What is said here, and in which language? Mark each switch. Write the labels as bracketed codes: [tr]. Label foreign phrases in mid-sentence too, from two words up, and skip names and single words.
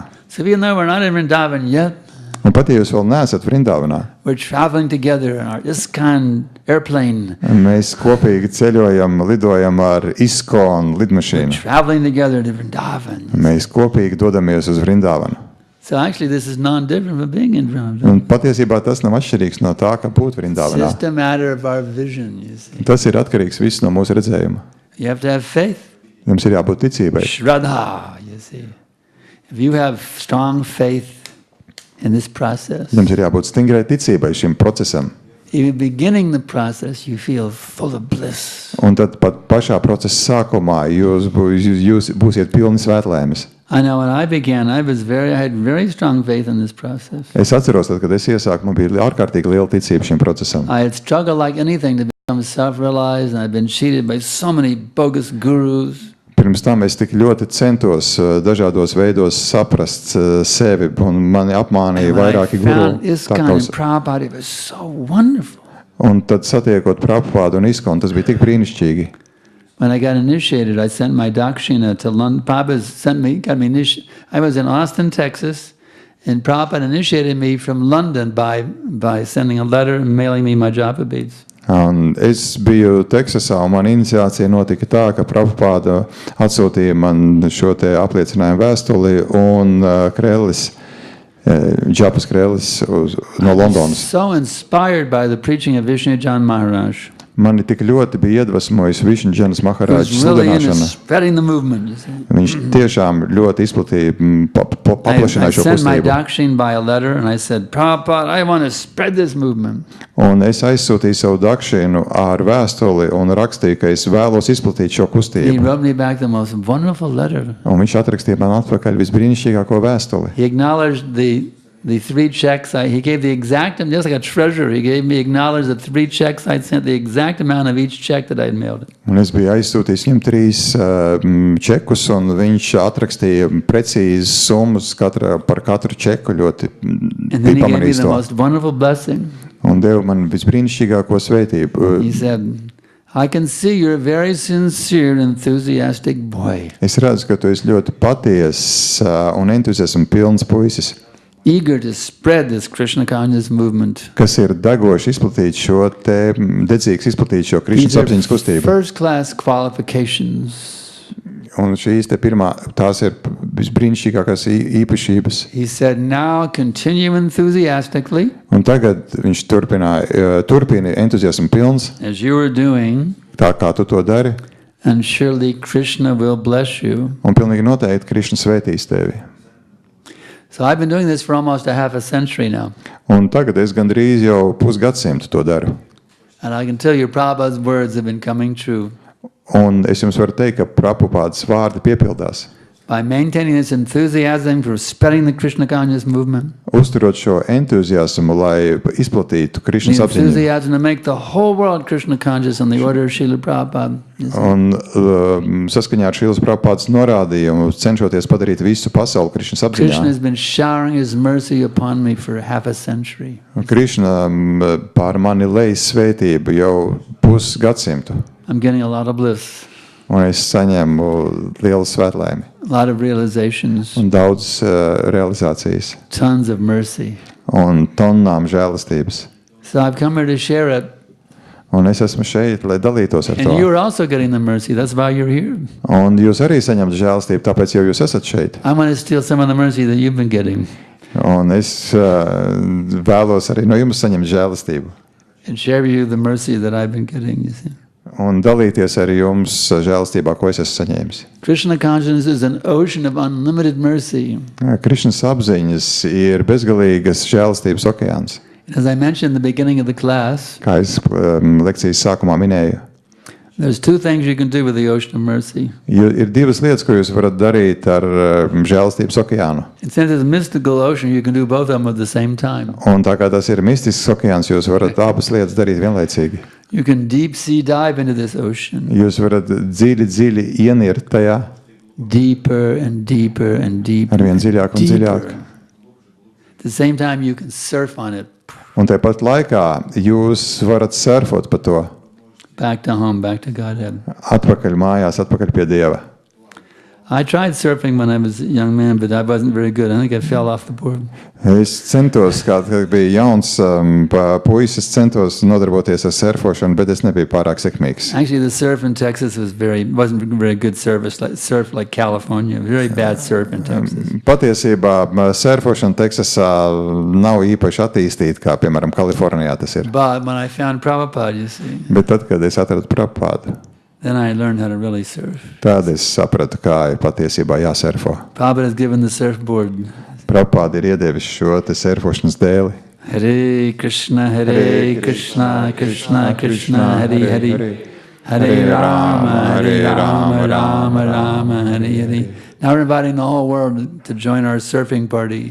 [en] So even though we're not in Vrindavan yet, [lv] Un pat ja jūs vēl neesat Vrindavanā, [en] we're traveling together in our ISKCON airplane. [lv] mēs kopīgi ceļojam, lidojam ar ISKCON [en] We're [lv] lidmašīnu. [en] traveling together to Vrindavan. [lv] Mēs kopīgi dodamies uz Vrindavanu. [en] So actually this is non-different from being in Vrindavan. [lv] Un patiesībā tas nav atšķirīgs no tā, ka būt [en] It's [lv] Vrindavanā. [en] just a matter of our vision, you see. [lv] Tas ir atkarīgs viss no mūsu redzējuma. [en] You have to have faith. [lv] Jums ir jābūt ticībai. [en] Shraddha, you see. If you have strong faith in this process, [lv] Jums ir jābūt stingrai ticībai šim procesam. [en] even beginning the process, you feel full of bliss. [lv] Un tad pat pašā procesa sākumā jūs būsiet pilni svētlēmes. [en] I know when I began, I had very strong faith in this process. [lv] Es atceros, tad, kad es iesāku, man bija ārkārtīgi liela ticība šim procesam. [en] I had struggled like anything to become self-realized, and I've been cheated by so many bogus gurus. [lv] Pirms tam es tik ļoti centos dažādos veidos saprast sevi, un mani apmānīja [en] And when I [lv] vairāki guru. [en] found ISKCON and Prabhupada, it was so wonderful. [lv] Un tad satiekot Prabhupādu un ISKCON, tas bija tik brīnišķīgi. [en] When I got initiated, I sent my dakshina to London. Prabhupada got me initiated. I was in Austin, Texas, and Prabhupada initiated me from London by sending a letter and mailing me my japa beads. [lv] Un es biju Teksasā, un mana iniciācija notika tā, ka Prabhupāda atsūtīja man šo te apliecinājumu vēstuli, un Krellis Džapas Krēlis no Londonas. [en] So inspired by the preaching of Vishnujan Maharaj. [lv] Mani tik ļoti bija iedvesmojis Višņģanas Maharaģa sludināšana. [en] Spreading the movement. [lv] Viņš tiešām ļoti izplatīja, paplašināja šo [en] I sent my [lv] kustību. [en] Dakshin by a letter and I said, Prabhupada, I want to spread this movement. [lv] Un es aizsūtīju savu Dakšinu ar vēstuli un rakstīju, ka es vēlos izplatīt šo [en] He [lv] kustību. [en] wrote me back the most wonderful letter. [lv] Un viņš atrakstīja man atpakaļ visbrīnišķīgāko vēstuli. [en] He acknowledged the 3 checks. He gave the exact, just like a treasurer, he gave me acknowledged the 3 checks I'd sent, the exact amount of each check that I'd mailed. [lv] Un es biju aizsūtījis viņam 3 čekus, un viņš atrakstīja precīzes summas par katru čeku. Ļoti [en] And then he [lv] bija [en] gave me [lv] pamanījis [en] the [lv] to. [en] most wonderful blessing. [lv] Un deva man visbrīnišķīgāko svētību. [en] He said, I can see you're a very sincere, enthusiastic boy, [lv] Es redzu, ka tu esi ļoti patiess un entuziasma pilns puisis, [en] eager to spread this Krishna conscious movement. [lv] kas ir degoši izplatīt šo te, dedzīgs izplatīt šo Krišnas [en] These [lv] apziņas [en] are [lv] kustību. [en] first-class qualifications. [lv] Un šīs te tās ir visbrīnišķīgākās īpašības. [en] He said, now continue enthusiastically, [lv] Un tagad viņš turpina entuziasma pilns, [en] as you are doing, [lv] tā kā tu to dari, [en] and surely Krishna will bless you. [lv] un pilnīgi noteikti Krišna svētīs tevi. [en] So I've been doing this for almost a half a century now. [lv] Un tagad es gandrīz jau pusgadsimtu to daru. [en] And I can tell you Prabhupada's words have been coming true. [lv] Un es jums varu teikt, ka Prabhupādas vārdi piepildās. [en] By maintaining this enthusiasm for spreading the Krishna conscious movement, [lv] Uzturot šo entuziasmu, lai izplatītu [en] the [lv] Krišnas apziņu. [en] enthusiasm to make the whole world Krishna conscious on the order of Srila Prabhupada. You see. [lv] Un saskaņā ar Šīlas Prabhupādas norādījumu, cenšoties padarīt visu pasauli Krišnas [en] Krishna [lv] apziņā. [en] has been showering his mercy upon me for half a century. [lv] Krišna pār mani lejas svētību jau pusgadsimtu. [en] I'm getting a lot of bliss, [lv] Un es saņēmu lielu svētlēmi [en] a lot of realizations, [lv] un daudz realizācijas [en] tons of mercy. [lv] un tonnām žēlastības. [en] So I've come here to share it. [lv] Un es esmu šeit, lai dalītos ar [en] And [lv] to. [en] you're also getting the mercy. That's why you're here. [lv] Un jūs arī saņemat žēlastību, tāpēc jau jūs esat šeit. [en] I want to steal some of the mercy that you've been getting [lv] Un es vēlos arī no jums saņemt žēlastību. [en] and share with you the mercy that I've been getting, you see. [lv] Un dalīties ar jums žēlastībā, ko es esmu saņēmis. [en] Krishna consciousness is an ocean of unlimited mercy. [lv] Krišnas apziņas ir bezgalīgas žēlastības okeāns. [en] As I mentioned in the beginning of the class, [lv] Kā es lekcijas sākumā minēju, [en] there's 2 things you can do with the ocean of mercy. [lv] ir 2 lietas, ko jūs varat darīt ar žēlastības okeānu. [en] And since it's a mystical ocean, you can do both of them at the same time. [lv] Un tā kā tas ir mistisks okeāns, jūs varat abas lietas darīt vienlaicīgi. [en] You can deep sea dive into this ocean, [lv] Jūs varat dziļi ienirt tajā, [en] deeper and deeper and deeper. [lv] arvien dziļāk un dziļāk. [en] At the same time, you can surf on it, [lv] Un tāpat laikā jūs varat surfot pa to [en] back to home, back to Godhead. [lv] atpakaļ mājās, atpakaļ pie Dieva. [en] I tried surfing when I was a young man, but I wasn't very good. I think I fell off the board. [lv] Es centos, kad biju jauns puisis, centos nodarboties ar surfošanu, bet es nebiju pārāk sekmīgs. [en] Actually, the surf in Texas wasn't very good surf like California. Very bad surf in Texas. [lv] Patiesībā surfošana Teksasā nav īpaši attīstīta, kā piemēram Kalifornijā tas ir. [en] But when I found Prabhupada, you see, [lv] Bet tad, kad es atradu Prabhupādu, [en] then I learned how to really surf. [lv] tad es sapratu, kā ir patiesībā jāsurfo. [en] Prabhupada has given the surfboard. [lv] Prabhupāda ir iedevis šo te surfošanas dēli. [sa] Hare Krishna, Krishna, Krishna, Hare Hare. Hare Rama, Rama Rama, Hare Hare. [en] Now we're inviting the whole world to join our surfing party.